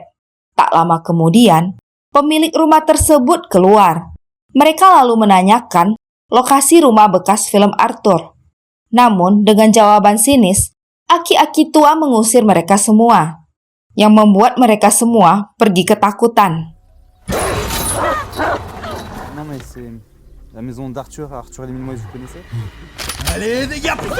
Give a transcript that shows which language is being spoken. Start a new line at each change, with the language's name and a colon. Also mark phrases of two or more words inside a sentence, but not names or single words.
Indonesian: Tak lama kemudian, pemilik rumah tersebut keluar. Mereka lalu menanyakan lokasi rumah bekas film Arthur. Namun, dengan jawaban sinis, aki-aki tua mengusir mereka semua, yang membuat mereka semua pergi ketakutan.
French: Non mais c'est la maison d'Arthur, Arthur et les Minimoys, vous connaissez? Allez, dégâts!